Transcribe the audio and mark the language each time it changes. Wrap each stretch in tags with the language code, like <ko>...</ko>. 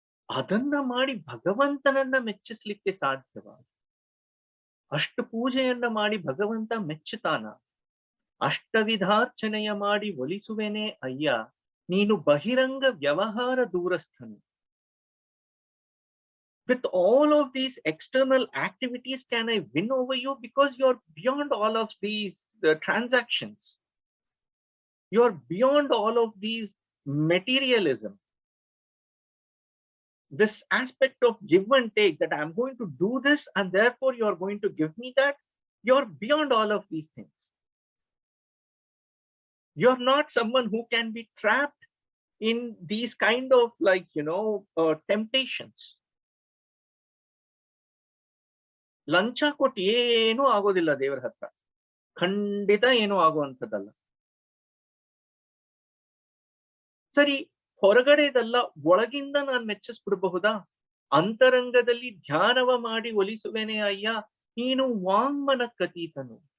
<kn>ಅದನ್ನ ಮಾಡಿ ಭಗವಂತನನ್ನ ಮೆಚ್ಚಿಸ್ಲಿಕ್ಕೆ ಸಾಧ್ಯವ? ಅಷ್ಟು ಪೂಜೆಯನ್ನ ಮಾಡಿ ಭಗವಂತ ಮೆಚ್ಚುತ್ತಾನ? ಅಷ್ಟವಿಧಾರ್ಚನೆಯ ಮಾಡಿ ಒಲಿಸುವೆನೆ ಅಯ್ಯ, ನೀನು ಬಹಿರಂಗ ವ್ಯವಹಾರ ದೂರಸ್ಥನು.</kn> <en>With all of these external activities, can I win over you? Because you're beyond all of these transactions. You're beyond all of these materialism. This aspect of give and take, that I'm going to do this and therefore you're going to give me that. You're beyond all of these things. You're not someone who can be trapped in these kind of temptations.</en> <kn>ಲಂಚ ಕೊಟ್ಟು ಏನೂ ಆಗೋದಿಲ್ಲ ದೇವರ ಹತ್ರ, ಖಂಡಿತ ಏನೂ ಆಗುವಂಥದ್ದಲ್ಲ. ಸರಿ, ಹೊರಗಡೆದಲ್ಲ, ಒಳಗಿಂದ ನಾನು ಮೆಚ್ಚಿಸ್ಬಿಡಬಹುದಾ? ಅಂತರಂಗದಲ್ಲಿ ಧ್ಯಾನವ ಮಾಡಿ ಒಲಿಸುವೆನೆ ಅಯ್ಯ, ನೀನು ವಾಂಗ್ಮನಕ್ಕತೀತನು.</kn>